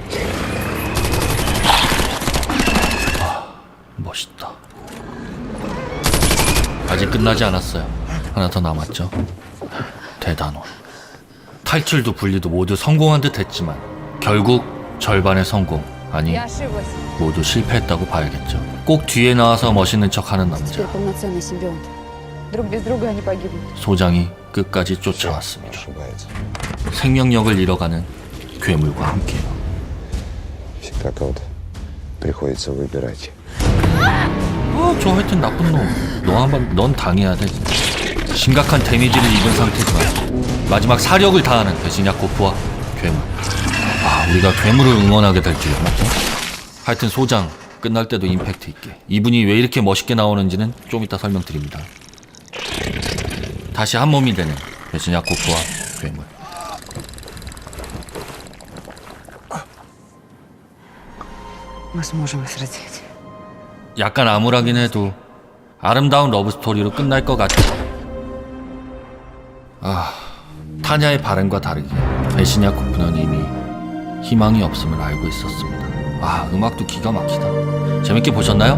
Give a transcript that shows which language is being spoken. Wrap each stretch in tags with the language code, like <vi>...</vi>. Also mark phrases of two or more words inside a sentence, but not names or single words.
<ko>멋있다. 아직 끝나지 않았어요. 하나 더 남았죠. 대단원. 탈출도 분리도 모두 성공한 듯 했지만 결국 절반의 성공, 아니 모두 실패했다고 봐야겠죠. 꼭 뒤에 나와서 멋있는 척하는 남자.</ko> <ru>полноценный симбионт. Друг без друга они погибнут.</ru> <ko>소장이 끝까지 쫓아왔습니다.</ko> <ru>Ошибается.</ru> <ko>생명력을 잃어가는 괴물과 함께요.</ko> <ru>Всегда кого-то приходится выбирать.</ru> <ko>저 하여튼 나쁜 놈. 넌 당해야 돼. 진짜. 심각한 데미지를 입은 상태지만 마지막 사력을 다하는 베시냐코프와 괴물. 우리가 괴물을 응원하게 될 줄이야, 맞죠? 하여튼 소장 끝날 때도 임팩트 있게. 이분이 왜 이렇게 멋있게 나오는지는 좀 이따 설명드립니다. 다시 한 몸이 되는 베시냐코프와 괴물.</ko> <ru>Мы сможем их разделить.</ru> <ko>약간 암울하긴 해도 아름다운 러브스토리로 끝날 것 같죠. 타냐의 바람과 다르게 베시냐코프는 이미 희망이 없음을 알고 있었습니다. 음악도 기가 막히다. 재밌게 보셨나요?</ko>